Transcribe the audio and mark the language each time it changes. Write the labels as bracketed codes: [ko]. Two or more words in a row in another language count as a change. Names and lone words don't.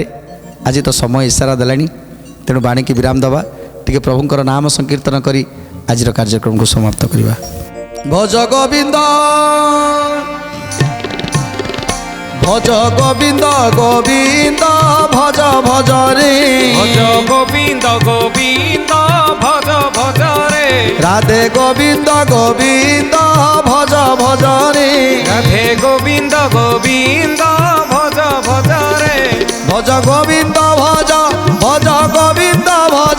[or] ଆଜି ତ ସମୟ ଇସାରା ଦେଲାଣି, ତେଣୁ ବାଣୀକି ବିରାମ ଦେବା, ଟିକେ ପ୍ରଭୁଙ୍କର ନାମ ସଂକୀର୍ତ୍ତନ କରି ଆଜିର କାର୍ଯ୍ୟକ୍ରମକୁ ସମାପ୍ତ କରିବା। ଭଜ ଗୋବିନ୍ଦ ଭଜ ଗୋବିନ୍ଦ ଗୋବିନ୍ଦ ଭଜ ଭଜ ରେ [bn] ভজ গোবিন্দ গোবিন্দ ভজ ভজ রে রাধে গোবিন্দ গোবিন্দ ভজ ভজ রে রাধে গোবিন্দ গোবিন্দ ভজ ভজ রে ভজ গোবিন্দ ভজ ভজ গোবিন্দ ভজ